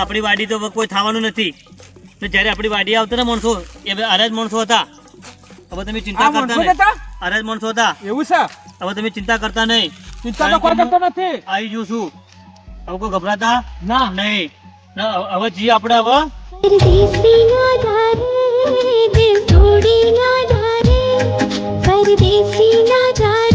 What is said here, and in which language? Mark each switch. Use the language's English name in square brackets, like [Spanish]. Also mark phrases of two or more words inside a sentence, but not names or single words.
[Gujarati] આપણી વાડી તો કોઈ થવાનું નથી. ને જ્યારે આપણી વાડી આવતા ને માણસો એ આરા જ માણસો હતા. હવે તમે ચિંતા કરતા નહીં. આરા જ માણસો હતા. એવું છે? હવે તમે ચિંતા કરતા નહીં. ચિંતા તો કોઈ કરતો નથી. આવી જઉં છું. હવે કોઈ ગભરાતા ના નહીં. હવે જી આપણે હવે [Hindi] परदेसी ना जाने दिल तोड़ी ना जाने परदेसी ना जाने